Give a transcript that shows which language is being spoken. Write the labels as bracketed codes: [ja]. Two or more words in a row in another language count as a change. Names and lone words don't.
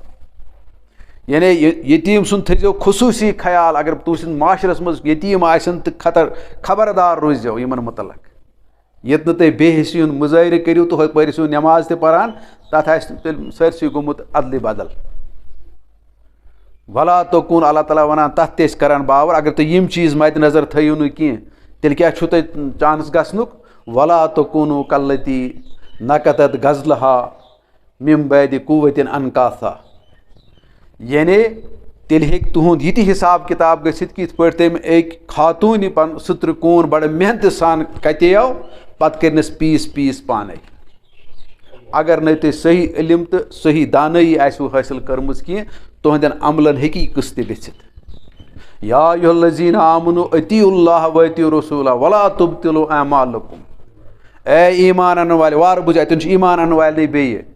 [ks] یعنی یتیٖم سُنٛد تھٲیزیو خصوٗصی خیال اگر تُہۍ سٕنٛدِ معاشرس منٛز یتیٖم آسن تہٕ خبردار روٗززیو یِمن مُتعلق ییٚتہِ نہٕ تُہۍ بے حِصی ہُنٛد مُظٲہرٕ کٔرِو تہٕ ہُپٲرۍ ٲسِو نٮ۪ماز تہِ پران تتھ آسہِ تیٚلہِ سٲرسٕے گوٚمُت ادلہِ بدل [ar] ولا توکُن [ks] اللہ تعالیٰ ونان تتھ تہِ ٲسۍ کران باور اگر تُہۍ یِم چیٖز مدِ نظر تھٲیِو نہٕ کینٛہہ تیٚلہِ کیٛاہ چھُو تۄہہِ چانس گژھنُک [ar] ولا توکُنوٗ کلتی نقتت غزلہا مِن بعدِ قوتٍ انکاثا [ks] یعنی تیٚلہِ ہیٚکہِ تُہُنٛد یہِ تہِ حساب کِتاب گٔژھِتھ کہِ یِتھ پٲٹھۍ تٔمۍ أکۍ خاتوٗنہِ پنُن سُہ ترٛکوٗن بڑٕ محنتہٕ سان کتیو پتہٕ کٔرنس پیٖس پیٖس پانے اگر نہٕ تُہۍ صحیح علم تہٕ صحیح دانٲیی آسِوٕ حٲصِل کٔرمٕژ کینٛہہ تُہنٛدٮ۪ن عملن ہیٚکہِ یہِ قٕصہٕ تہِ گٔژھِتھ [ar] یا ایُہا الذیٖنَ آمنوٗ اطیعوا اللٰہ وَاطیعوٗ رسوٗلہ ولا تُبطِلوٗ اعمالکُم [ks] اے ایٖمان انن والہِ وارٕ بوٗزِو اَتٮ۪ن چھُ ایٖمان انن والنٕے بیٚیہِ